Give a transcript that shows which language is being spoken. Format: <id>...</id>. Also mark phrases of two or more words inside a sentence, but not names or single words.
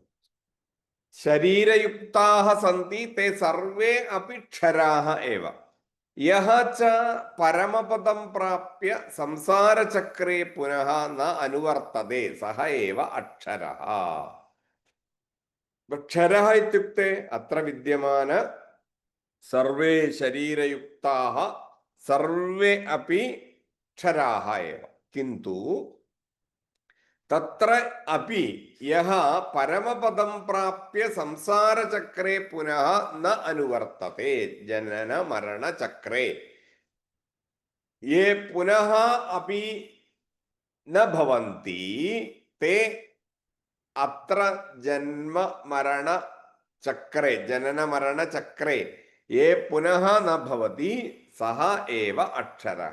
<sa>ശരീരയുക്താഃ സന്തി തേ സർവേ അപി ക്ഷരാഃ ഏവ. യഃ ച പരമപദം പ്രാപ്യ സംസാരചക്രേ പുനഃ ന അനുവർത്തതേ സഹ ഏവ അക്ഷരഃ. क्षरः इत्युक्ते अत्र विद्यमान सर्वे शरीरयुक्ताः सर्वे अपि क्षराः एव। किन्तु तत्र अपि यः परमपदं प्राप्य संसारचक्रे पुनः न अनुवर्तते, जनन मरण चक्रे ये पुनः अपि न भवन्ति, ते अत्र जन्म मरण चक्रे, जनन मरण चक्रे ये पुनः न भवति, सः एव अक्षरः।</sa>